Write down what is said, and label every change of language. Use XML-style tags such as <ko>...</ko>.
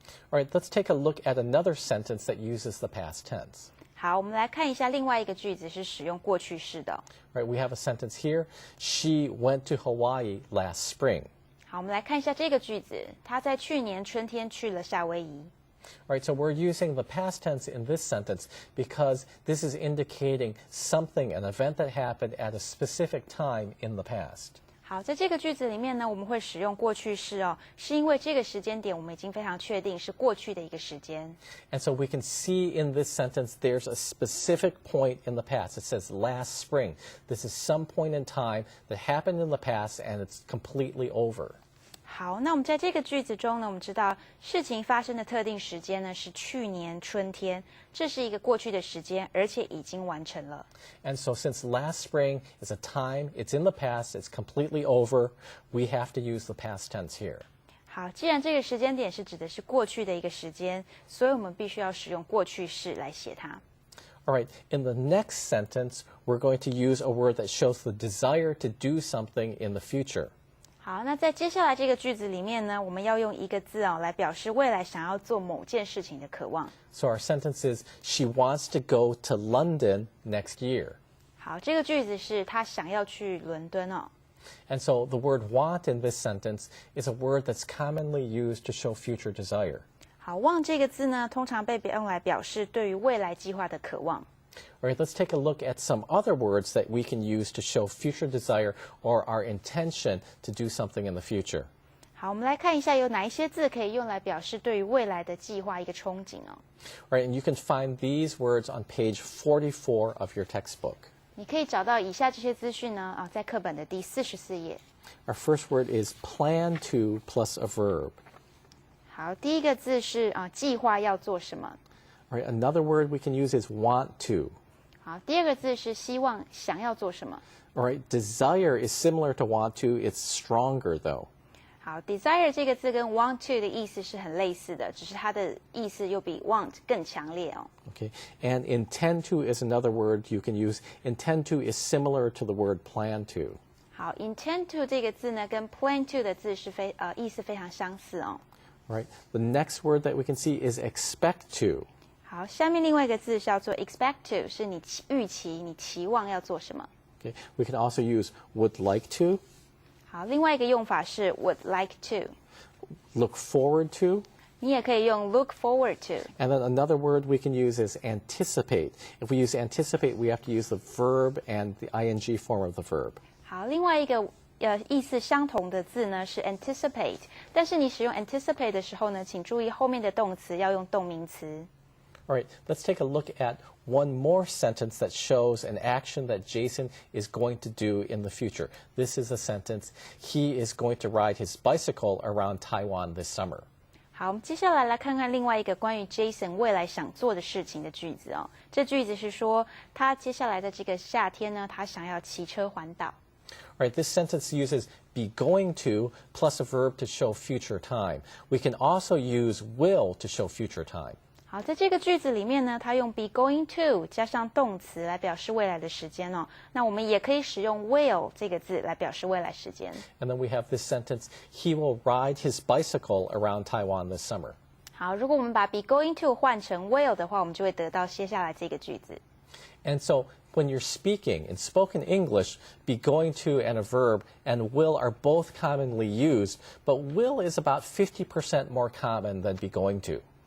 <en>All right, let's take a look at another sentence that uses the past tense.</en> <zh>好，我们来看一下另外一个句子是使用过去式的。</zh> <en>All right, we have a sentence here. She went to Hawaii last spring.</en> <zh>好，我们来看一下这个句子，她在去年春天去了夏威夷。</zh> <en>All right, so we're using the past tense in this sentence because this is indicating something, an event that happened at a specific time in the past.</en> <zh>好，在这个句子里面呢，我们会使用过去式哦，是因为这个时间点我们已经非常确定是过去的一个时间。</zh> <en>And so we can see in this sentence there's a specific point in the past. It says last spring. This is some point in time that happened in the past and it's completely over.</en> <zh>好，那我们在这个句子中呢，我们知道事情发生的特定时间呢是去年春天，这是一个过去的时间，而且已经完成了。</zh> <en>And so since last spring is a time, it's in the past, it's completely over, we have to use the past tense here.</en> <zh>好，既然这个时间点是指的是过去的一个时间，所以我们必须要使用过去式来写它。</zh> <en>All right, in the next sentence, we're going to use a word that shows the desire to do something in the future.</en> <zh>好，那在接下来这个句子里面呢，我们要用一个字来表示未来想要做某件事情的渴望。</zh> <en>So our sentence is, she wants to go to London next year.</en> <zh>好，这个句子是他想要去伦敦哦。</zh> <en>And so the word want in this sentence is a word that's commonly used to show future desire.</en> <zh>好，望这个字呢，通常被用来表示对于未来计划的渴望。</zh> <en>All right, let's take a look at some other words that we can use to show future desire or our intention to do something in the future.</en> <zh>好，我们来看一下有哪一些字可以用来表示对于未来的计划一个憧憬哦。</zh> <en>All right, and you can find these words on page 44 of your textbook.</en> <zh>你可以找到以下这些资讯呢，在课本的第44页。</zh> <en>Our first word is plan to plus a verb.</en> <zh>好，第一个字是计划要做什么。</zh> <en>All right, another word we can use is want to.</en> <zh>好，第二个字是希望想要做什么。</zh> <en>All right, desire is similar to want to, it's stronger though.</en> <zh>好 ，desire 这个字跟 want to 的意思是很类似的，只是它的意思又比 want 更强烈哦。</zh> <en>Okay, and intend to is another word you can use. Intend to is similar to the word plan to.</en> <zh>好 ，intend to 这个字呢，跟 plan to 的字是意思非常相似哦。</zh> <en>All right, the next word that we can see is expect to.</en> <zh>好，下面另外一个字叫做 expect to， 是你预期、你期望要做什么。</zh> <en>Okay, we can also use would like to.</en> <zh>好，另外一个用法是 would like to，</zh> <en>look forward to.</en> <zh>你也可以用 look forward to。</zh> <en>And then another word we can use is anticipate. If we use anticipate, we have to use the verb and the ing form of the verb.</en> <zh>好，另外一个意思相同的字呢是 anticipate， 但是你使用 anticipate 的时候呢，请注意后面的动词要用动名词。</zh> <en>All right, let's take a look at one more sentence that shows an action that Jason is going to do in the future. This is a sentence, he is going to ride his bicycle around Taiwan this summer.</en> <zh>好，我们接下来来看看另外一个关于 Jason 未来想做的事情的句子哦。这句子是说，他接下来的这个夏天呢，他想要骑车环岛。</zh> <en>All right, this sentence uses be going to plus a verb to show future time. We can also use will to show future time.</en> <zh>好，在这个句子里面呢，它用 be going to 加上动词来表示未来的时间哦。那我们也可以使用 will 这个字来表示未来时间。</zh> <en>And then we have this sentence, he will ride his bicycle around Taiwan this summer.</en> <zh>好，如果我们把 be going to 换成 will 的话，我们就会得到接下来这个句子。</zh> <en>And so when you're speaking, in spoken English, be going to and a verb and will are both commonly used, but will is about 50% more common than be going to.</en>